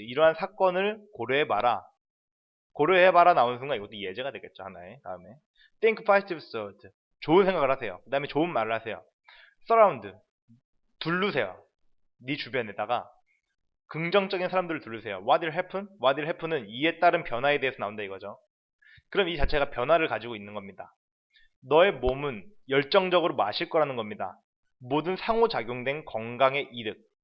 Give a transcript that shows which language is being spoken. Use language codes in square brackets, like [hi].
[ko] 이러한 사건을 고려해봐라. 고려해봐라 나오는 순간 이것도 예제가 되겠죠. 하나의 다음에 [en] Think positive thought. [ko] 좋은 생각을 하세요. 그 다음에 좋은 말을 하세요. Surround. 두르세요. 네 주변에다가 긍정적인 사람들을 두르세요. [en] What will happen? What will happen [ko] 은 이에 따른 변화에 대해서 나온다 이거죠. 그럼 이 자체가 변화를 가지고 있는 겁니다. 너의 몸은 열정적으로 마실 거라는 겁니다. 모든 상호작용된 건강의 이득.